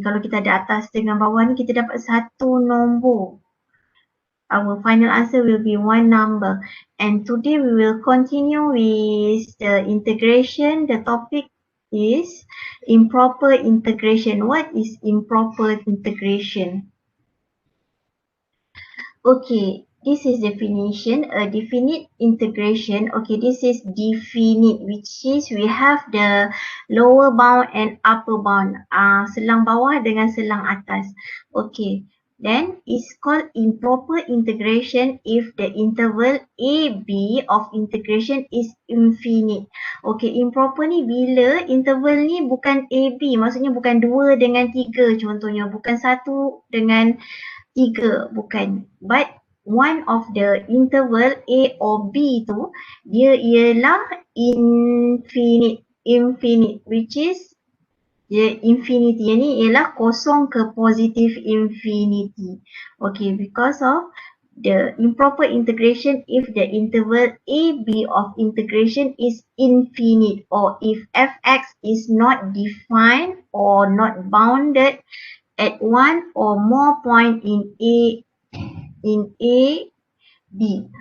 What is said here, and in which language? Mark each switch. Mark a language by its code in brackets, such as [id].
[ms] Kalau kita ada atas dengan bawah ni, kita dapat satu nombor. [en] Our final answer will be one number. And today we will continue with the integration. The topic is improper integration. What is improper integration? Okay. This is definition, a definite integration. Okay, this is definite, which is we have the lower bound and upper bound. [ms] Selang bawah dengan selang atas. [en] Okay, then it's called improper integration if the interval AB of integration is infinite. [ms] Okay, improper ni bila interval ni bukan AB, maksudnya bukan 2 dengan 3 contohnya, bukan 1 dengan 3, bukan. [en] But one of the interval A or B [ms] tu dia ialah [en] infinite, which is infinity. [ms] Yang ni ialah kosong ke positif infinity. [en] Okay, because of the improper integration if the interval AB of integration is infinite, or if fx is not defined or not bounded at one or more point in A, B.